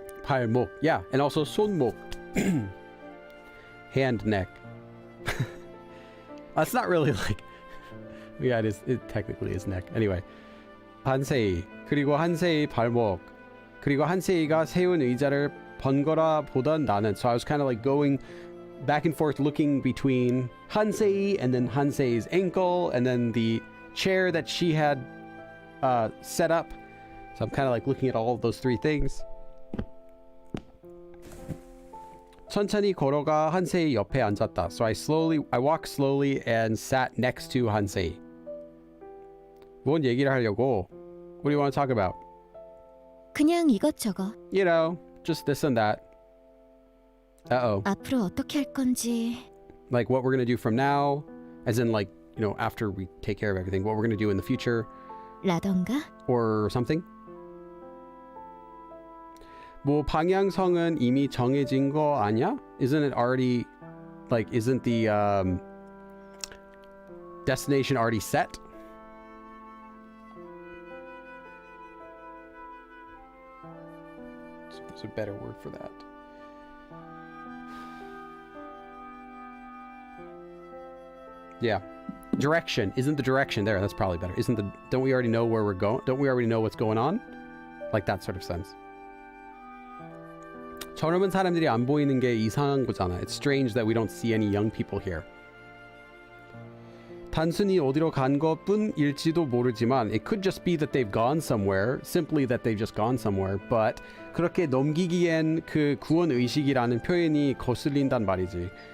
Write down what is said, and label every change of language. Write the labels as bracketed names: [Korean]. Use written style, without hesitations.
[English] 발목, yeah, and also 손목, hand, neck. That's not really like, yeah, it technically is neck. [Korean] Anyway, 한세이, 그리고 한세이 발목, 그리고 한세이가 세운 의자를 번거라 보던 나는. [English] So I was kind of like going back and forth looking between Hansei and then Hansei's ankle and then the chair that she had set up. So I'm kind of like looking at all of those three things. [Korean] 천천히 걸어가 한세이 옆에 앉았다. [English] So I walked slowly and sat next to Hansei. [Korean] 뭔 얘기를 하려고? [English] What do you want to talk about? [Korean] 그냥 이것저것. [English] You know, just this and that. Uh-oh. [Korean] 앞으로 어떻게 할 건지. [English] Like what we're going to do from now, as in like, you know, after we take care of everything, what we're going to do in the future. [Korean] 라던가? [English] Or something. [Korean] 뭐 방향성은 이미 정해진 거 아니야? [English] Isn't it already, like, isn't the destination already set? So there's a better word for that. Yeah. Direction. Isn't the direction there? That's probably better. Don't we already know where we're going? Don't we already know what's going on? Like that sort of sense. [Korean] 젊은 사람들이 안 보이는 게 이상한 거잖아. [English] It's strange that we don't see any young people here. [Korean] 단순히 어디로 간 것뿐일지도 모르지만 [English] it could just be that they've gone somewhere, simply that they've just gone somewhere, but [Korean] 그렇게 넘기기엔 그 구원 의식이라는 표현이 거슬린단 말이지.